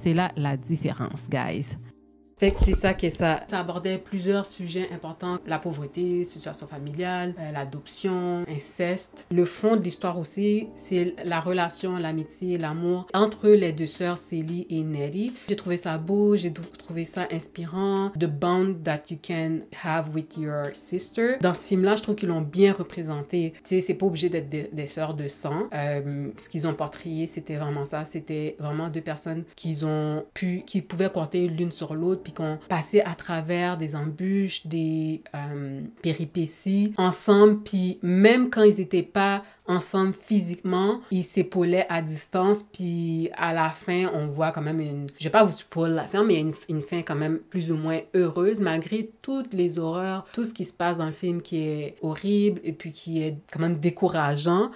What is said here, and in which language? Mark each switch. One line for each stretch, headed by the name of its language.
French: C'est là la différence, guys. Fait que c'est ça que ça abordait plusieurs sujets importants. La pauvreté, situation familiale, l'adoption, inceste. Le fond de l'histoire aussi, c'est la relation, l'amitié, l'amour entre les deux sœurs, Célie et Nettie. J'ai trouvé ça beau, j'ai trouvé ça inspirant.
English: The bond that you can have with your sister.
French: Dans ce film-là, je trouve qu'ils l'ont bien représenté. Tu sais, c'est pas obligé d'être des sœurs de sang. Ce qu'ils ont portrayé, c'était vraiment ça. C'était vraiment deux personnes qui pouvaient compter l'une sur l'autre puis qu'on passait à travers des embûches, des péripéties ensemble, puis même quand ils n'étaient pas ensemble physiquement, ils s'épaulaient à distance, puis à la fin, on voit quand même je vais pas vous spoiler la fin, mais il y a une fin quand même plus ou moins heureuse, malgré toutes les horreurs, tout ce qui se passe dans le film qui est horrible, et puis qui est quand même décourageant.